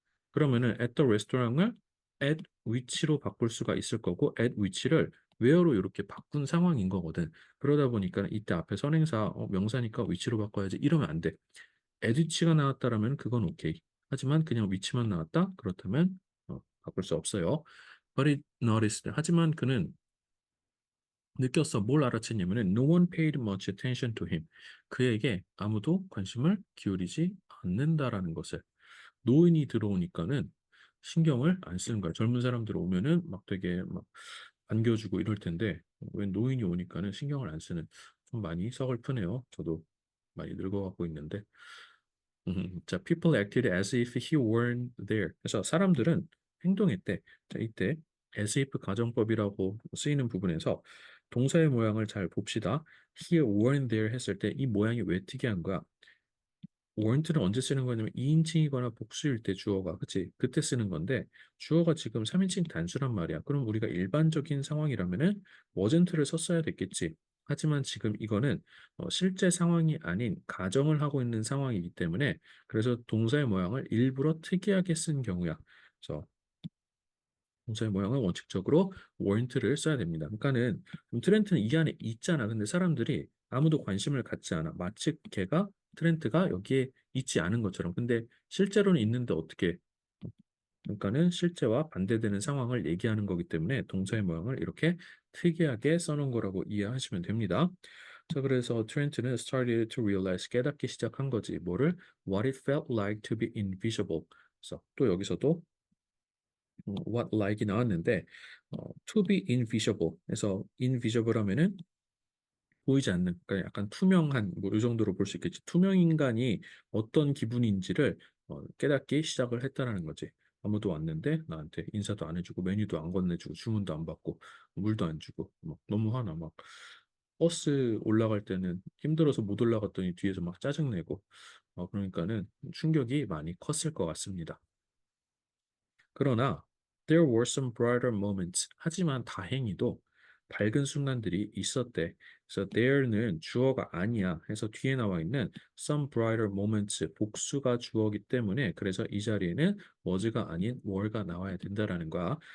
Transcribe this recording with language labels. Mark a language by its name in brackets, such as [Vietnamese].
[Korean] 그러면은 [English] at the restaurant [Korean] 을 at which로 바꿀 수가 있을 거고 at which를 where로 이렇게 바꾼 상황인 거거든. 그러다 보니까 이때 앞에 선행사 명사니까 which로 바꿔야지 이러면 안 돼. at which가 나왔다라면 그건 오케이. 하지만 그냥 which만 나왔다? 그렇다면 바꿀 수 없어요. [English] But it noticed. [Korean] 하지만 그는 느꼈어. 뭘 알아챘냐면은 [English] no one paid much attention to him. [Korean] 그에게 아무도 관심을 기울이지 않는다라는 것을. 노인이 들어오니까는 신경을 안 쓰는 거야. 젊은 사람들 오면은 막 되게 막 반겨주고 이럴 텐데 왜 노인이 오니까는 신경을 안 쓰는 좀 많이 서글프네요. 저도 많이 늙어가고 있는데. [English] 자, people acted as if he weren't there. [Korean] 그래서 사람들은 행동했대. 자, 이때 as if 가정법이라고 쓰이는 부분에서 동사의 모양을 잘 봅시다. [English] he weren't there [Korean] 했을 때 이 모양이 왜 특이한 거야? weren't는 언제 쓰는 거냐면 2인칭이거나 복수일 때 주어가 그치? 그때 쓰는 건데 주어가 지금 3인칭 단수란 말이야. 그럼 우리가 일반적인 상황이라면은 wasn't를 썼어야 됐겠지. 하지만 지금 이거는 실제 상황이 아닌 가정을 하고 있는 상황이기 때문에 그래서 동사의 모양을 일부러 특이하게 쓴 경우야. 그래서 동사의 모양은 원칙적으로 weren't를 써야 됩니다. 그러니까는 트렌트는 이 안에 있잖아. 근데 사람들이 아무도 관심을 갖지 않아. 마치 걔가 트렌트가 여기에 있지 않은 것처럼. 근데 실제로는 있는데 어떻게? 그러니까는 실제와 반대되는 상황을 얘기하는 거기 때문에 동사의 모양을 이렇게 특이하게 써놓은 거라고 이해하시면 됩니다. 자, 그래서 트렌트는 [English] started to realize [Korean] 깨닫기 시작한 거지. 뭐를? [English] What it felt like to be invisible. [Korean] 그래서 또 여기서도 what like이 나왔는데 [English] to be invisible [Korean] 해서 invisible 하면은 보이지 않는 그러니까 약간 투명한 뭐 이 정도로 볼 수 있겠지. 투명 인간이 어떤 기분인지를 깨닫기 시작을 했다라는 거지. 아무도 왔는데 나한테 인사도 안 해주고 메뉴도 안 건네주고 주문도 안 받고 물도 안 주고 막 너무 화나 막 버스 올라갈 때는 힘들어서 못 올라갔더니 뒤에서 막 짜증내고 그러니까는 충격이 많이 컸을 것 같습니다. 그러나 [English] there were some brighter moments. [Korean] 하지만 다행히도 밝은 순간들이 있었대. 그래서 there는 주어가 아니야. 해서 뒤에 나와 있는 [English] some brighter moments [Korean] 복수가 주어기 때문에 그래서 이 자리에는 was가 아닌 were가 나와야 된다라는 거야.